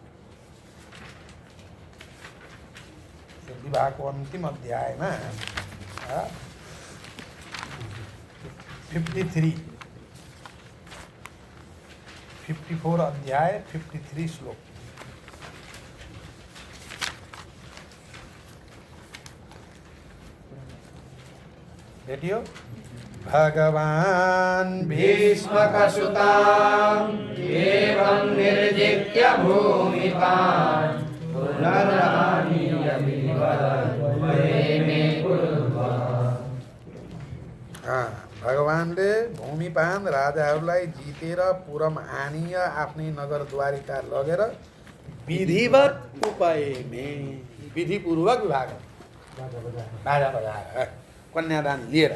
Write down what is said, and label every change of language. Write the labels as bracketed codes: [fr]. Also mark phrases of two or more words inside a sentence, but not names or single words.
[ne] यो विवाहको अन्तिम अध्यायमा 54 अध्याय 53 श्लोक। भेटियो? भगवान [sa] भीष्मकसुतां एवं निर्जित्य भूमिपान् पुनरानीय विवरमे कुर्वः। [ne] भगवानले भूमिपान राजाहरूलाई जितेर [sa] पुरम आनिय [ne] आफ्नै नगर द्वारिका लगेर विधिवत उपायमे विधिपूर्वक विवाह बाजा बजाएर कन्यादान लिएर।